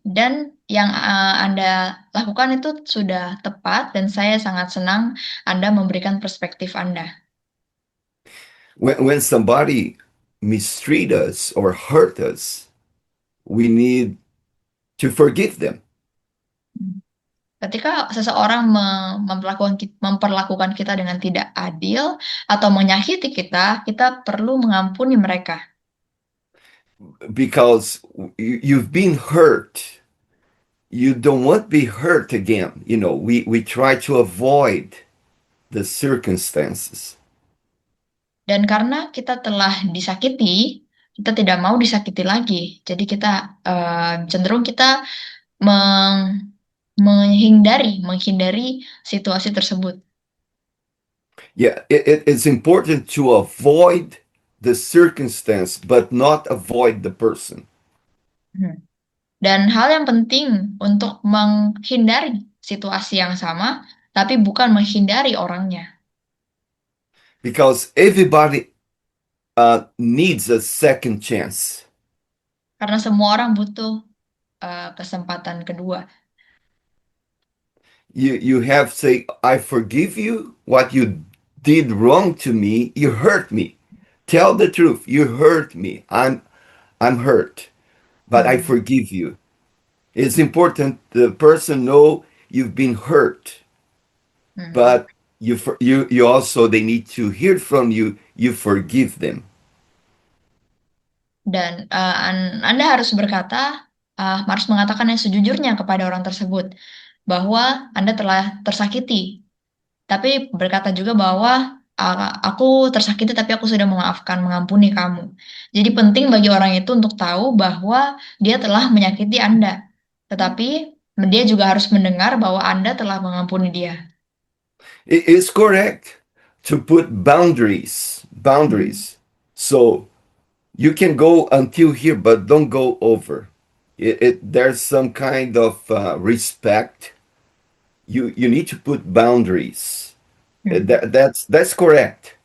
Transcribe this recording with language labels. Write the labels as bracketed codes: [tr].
[id] Dan yang Anda lakukan itu sudah tepat, dan saya sangat senang Anda memberikan perspektif Anda. [en] When somebody mistreat us or hurt us, we need to forgive them. [id] Ketika seseorang memperlakukan kita dengan tidak adil atau menyakiti kita, kita perlu mengampuni mereka. [en] Because you've been hurt. You don't want to be hurt again. You know, we try to avoid the circumstances. [id] Dan karena kita telah disakiti, kita tidak mau disakiti lagi. Jadi kita cenderung kita menghindari situasi tersebut. [en] Yeah, it's important to avoid the circumstance, but not avoid the person. [id] Dan hal yang penting untuk menghindari situasi yang sama, tapi bukan menghindari orangnya. [en] Because everybody needs a second chance. [id] Karena semua orang butuh kesempatan kedua. [en] You have to say, I forgive you. What you did wrong to me, you hurt me. Tell the truth. You hurt me. I'm hurt, but I forgive you. It's important the person know you've been hurt, but you also they need to hear from you. You forgive them. [id] Dan Anda harus berkata, harus mengatakan yang sejujurnya kepada orang tersebut bahwa Anda telah tersakiti. Tapi berkata juga bahwa aku tersakiti tapi aku sudah memaafkan, mengampuni kamu. Jadi penting bagi orang itu untuk tahu bahwa dia telah menyakiti Anda. Tetapi dia juga harus mendengar bahwa Anda telah mengampuni dia. [en] It's correct to put boundaries. So you can go until here, but don't go over. There's some kind of respect. You need to put boundaries. That's correct.